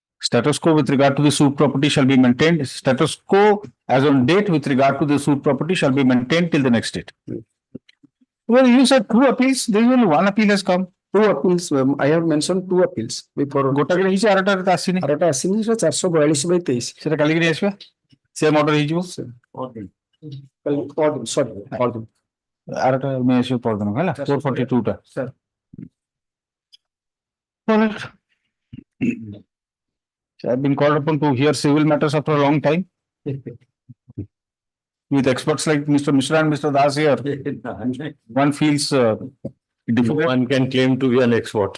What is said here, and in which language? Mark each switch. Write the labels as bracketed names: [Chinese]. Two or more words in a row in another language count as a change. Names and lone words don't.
[English] Status quo with regard to the suit property shall be maintained. Status quo as on date with regard to the suit property shall be maintained till the next date. Well, you said two appeals. There is only one appeal has come. Two appeals, I have mentioned two appeals before. [Odia] ଗୋଟାକେ ହେଇଛି ଆରଟା ଆସିନି। ଆରଟା ଆସିନି, ସେଟା 442/23 ସେଟା କାଲିକି ନେଇ ଆସିବା। [English] same order [Odia] ହେଇଯିବ। ପରଦିନ। ଆରଟା ନେଇ ଆସିବ ପରଦିନ ହେଲା 442 ଟା। ସାର୍। [English] I've been called upon to hear civil matters after a long time. With experts like Mr. Mishra and Mr. Das here, one feels difficult. One can claim to be an expert.